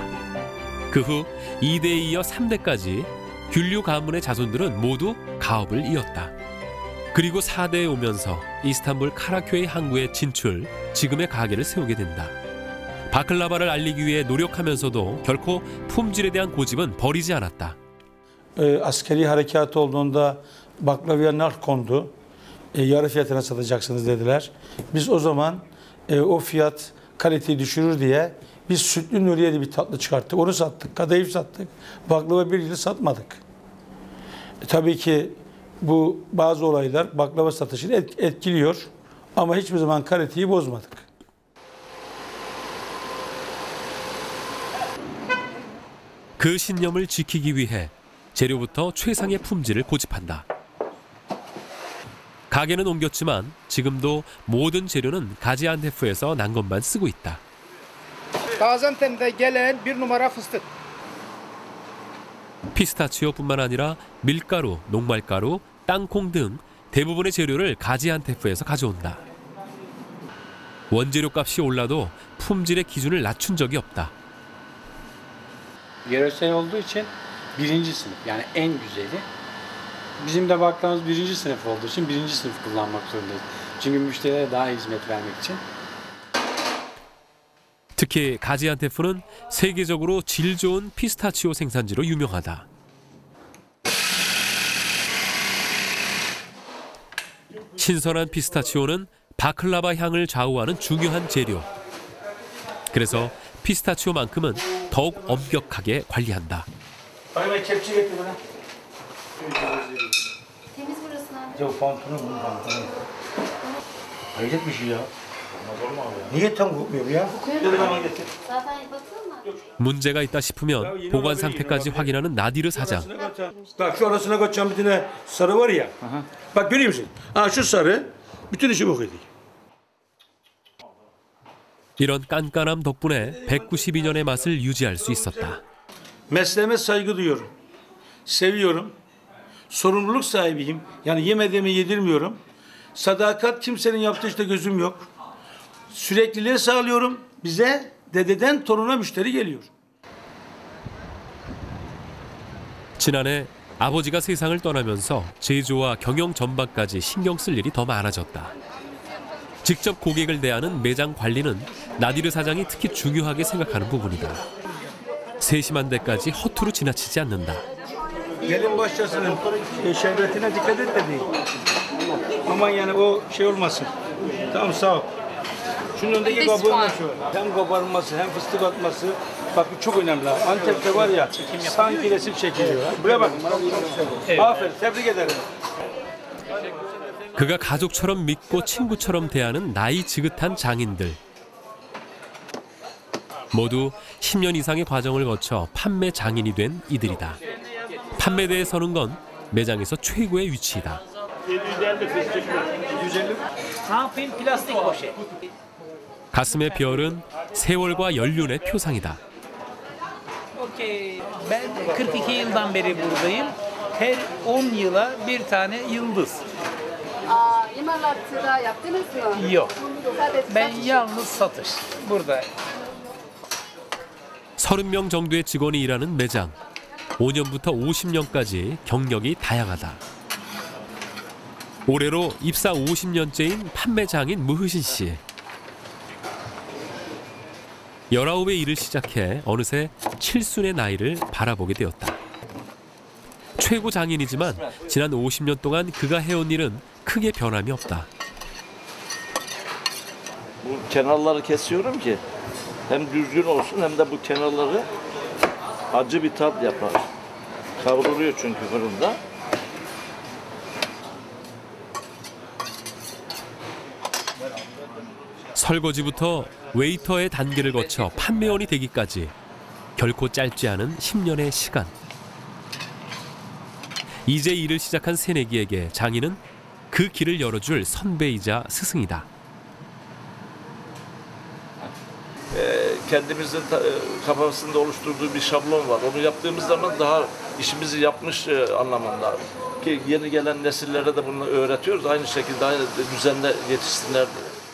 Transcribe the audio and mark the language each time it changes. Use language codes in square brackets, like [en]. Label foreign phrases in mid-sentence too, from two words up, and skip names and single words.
[ko] 그 후 2대에 이어 3대까지 귤류 가문의 자손들은 모두 가업을 이었다. 그리고 4대에 오면서 이스탄불 카라köy 항구에 진출, 지금의 가게를 세우게 된다. 바클라바를 알리기 위해 노력하면서도 결코 품질에 대한 고집은 버리지 않았다. [tr] Askeri harekat olduğunda baklavaya nar kondu. Yarı fiyatına satacaksınız dediler. Biz o zaman o fiyat kaliteyi düşürür diye biz sütlü Nuriye'li bir tatlı çıkarttık. Onu sattık, kadayıf sattık. Baklava bir yıl satmadık. Tabii ki bu bazı olaylar baklava satışını etkiliyor. Ama hiçbir zaman kaliteyi bozmadık. [ko] 그 신념을 지키기 위해 재료부터 최상의 품질을 고집한다. 가게는 옮겼지만 지금도 모든 재료는 가지안테프에서 난 것만 쓰고 있다. [tr] Gaziantep'te gelen bir numara fıstık. [ko] 피스타치오뿐만 아니라 밀가루, 녹말가루, 땅콩 등 대부분의 재료를 가지안테프에서 가져온다. 원재료 값이 올라도 품질의 기준을 낮춘 적이 없다. [tr] Yöresel olduğu için birinci sınıf yani en güzeli. Bizim de baktığımız birinci sınıf olduğu için birinci sınıf kullanmak zorundayız. Çünkü müşterilere daha iyi hizmet vermek için. [ko] 특히 가지안테프는 세계적으로 질 좋은 피스타치오 생산지로 유명하다. 신선한 피스타치오는 바클라바 향을 좌우하는 중요한 재료. 그래서 피스타치오만큼은 더욱 엄격하게 관리한다. 문제가 있다 싶으면 보관 상태까지 확인하는 나디르 사장. [tr] Bak şu arasına koyacağım bir tane sarı var ya. Bak görüyor musun? Şu sarı bütün işi bok ediyor. [ko] 이런 깐깐함 덕분에 192년의 맛을 유지할 수 있었다. [tr] Mesleğime saygı duyuyorum. Seviyorum. Sorumluluk sahibiyim. Yani yemediğimi yedirmiyorum. Sadakat kimsenin yaptığı işte gözüm yok. Sürekliliği sağlıyorum. Bize dededen toruna müşteri geliyor. [ko] 지난해 아버지가 세상을 떠나면서 제조와 경영 전반까지 신경 쓸 일이 더 많아졌다. 직접 고객을 대하는 매장 관리는 나디르 사장이 특히 중요하게 생각하는 부분이다. 세심한 데까지 허투루 지나치지 않는다. [tr] Gelin başlasının şerbetine dikkat et dedi. Aman yani o şey olmasın. Tamam sağ ol. Şunun önündeki kabuğundan şu. Hem kabarması hem fıstık atması. Bak bu çok önemli. Antep'te var ya sanki resim çekiliyor. Buraya bak. Aferin tebrik ederim. [ko] 그가 가족처럼 믿고 친구처럼 대하는 나이 지긋한 장인들. 모두 10년 이상의 과정을 거쳐 판매 장인이 된 이들이다. 판매대에 서는 건 매장에서 최고의 위치이다. 가슴의 별은 세월과 연륜의 표상이다. [tr] Ben 42 yıldan beri buradayım. Her 10 yıla bir tane yıldız. İmalatı'da yaptınız mı? Yok. Ben yalnız satış. Burada. [ko] 30명 정도의 직원이 일하는 매장. 5년부터 50년까지 경력이 다양하다. 올해로 입사 50년째인 판매장인 무흐신 씨. 19에 일을 시작해 어느새 칠순의 나이를 바라보게 되었다. 최고 장인이지만 지난 50년 동안 그가 해온 일은 크게 변함이 없다. [tr] Bu kenarları kesiyorum ki hem düzgün olsun hem de bu kenarları acı bir tat yapar. Kavruluyor çünkü fırında. [ko] 설거지부터 웨이터의 단계를 거쳐 판매원이 되기까지 결코 짧지 않은 10년의 시간. 이제 일을 시작한 새내기에게 장인은 그 길을 열어줄 선배이자 스승이다. [tr] Kendimizin kafasında oluşturduğu bir şablon var. Onu yaptığımız zaman daha işimizi yapmış anlamında. Ki yeni gelen nesillere de bunu öğretiyoruz. Aynı şekilde aynı düzenle yetişsinler diye.